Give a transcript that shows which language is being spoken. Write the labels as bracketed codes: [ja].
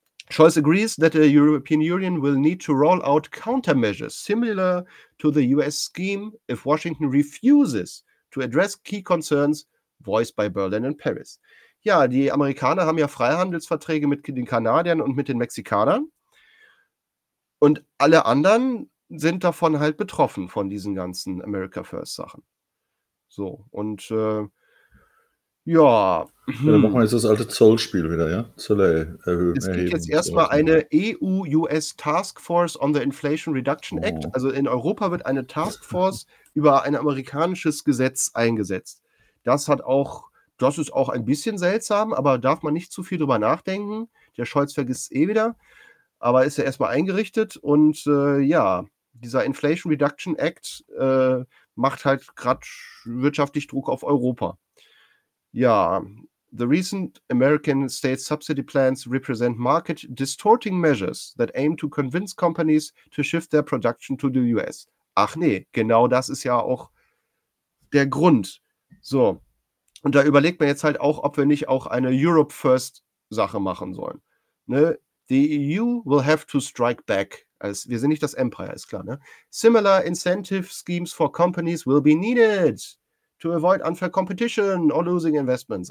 [en] Scholz agrees that the European Union will need to roll out countermeasures similar to the US scheme if Washington refuses to address key concerns voiced by Berlin and Paris. [de] Ja, die Amerikaner haben ja Freihandelsverträge mit den Kanadiern und mit den Mexikanern. Und alle anderen sind davon halt betroffen, von diesen ganzen America First Sachen. So, und dann machen wir jetzt das alte Zollspiel wieder, ja? Zölle erhöhen. Es gibt jetzt erstmal eine EU-US Task Force on the Inflation Reduction Act. Also in Europa wird eine Task Force über ein amerikanisches Gesetz eingesetzt. Das ist auch ein bisschen seltsam, aber darf man nicht zu viel drüber nachdenken. Der Scholz vergisst es eh wieder. Aber ist ja erstmal eingerichtet und dieser Inflation Reduction Act macht halt gerade wirtschaftlich Druck auf Europa. [en] Ja, the recent American state subsidy plans represent market distorting measures that aim to convince companies to shift their production to the US. [de] Ach nee, genau das ist ja auch der Grund. So, und da überlegt man jetzt halt auch, ob wir nicht auch eine Europe First Sache machen sollen, ne? [en] The EU will have to strike back. [de] Also, wir sind nicht das Empire, ist klar. Ne? [en] Similar incentive schemes for companies will be needed to avoid unfair competition or losing investments.